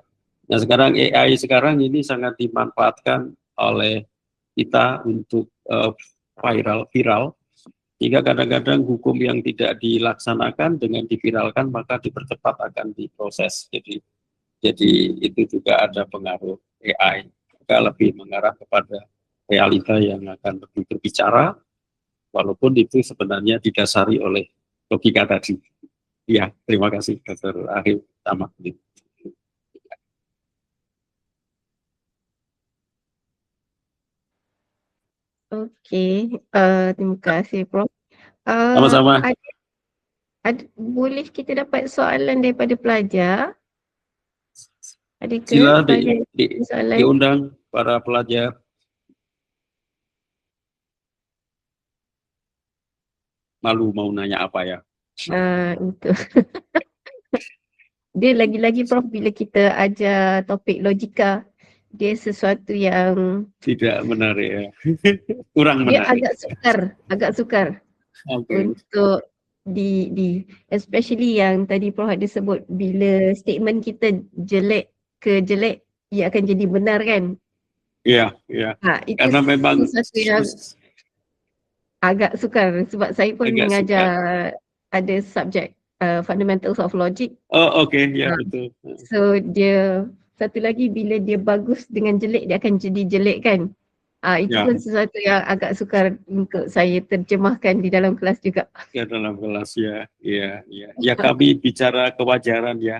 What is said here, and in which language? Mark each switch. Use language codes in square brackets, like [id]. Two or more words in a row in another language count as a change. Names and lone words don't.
[id] Nah sekarang AI sekarang ini sangat dimanfaatkan oleh kita untuk viral, sehingga kadang-kadang hukum yang tidak dilaksanakan dengan diviralkan maka dipercepat akan diproses. Jadi itu juga ada pengaruh AI, maka lebih mengarah kepada realita yang akan lebih berbicara, walaupun itu sebenarnya didasari oleh logika tadi. Ya, terima kasih Dr. Arif Tamak. Okey, terima kasih Prof. Sama-sama. [ms] Boleh kita dapat soalan daripada pelajar? Adakah Sila soalan? [id] diundang para pelajar. Malu mau nanya apa ya? [ms] Itu. Dia lagi-lagi Prof, bila kita ajar topik logika, dia sesuatu yang Tidak menarik ya. Kurang dia menarik. agak sukar Oke. untuk di especially yang tadi Prof ada sebut, bila statement kita jelek ke jelek, ia akan jadi benar kan? Iya. Itu Karena memang sesuatu yang agak sukar sebab saya pun agak mengajar sukar. ada subjek [en] fundamentals of logic. [ms] Oh, oke, ya betul. So dia satu lagi, bila dia bagus dengan jelek, dia akan jadi jelek kan. Itu Ya. pun sesuatu yang agak sukar untuk saya terjemahkan di dalam kelas juga. Ya, dalam kelas ya. [id] Ya kami bicara kewajaran ya.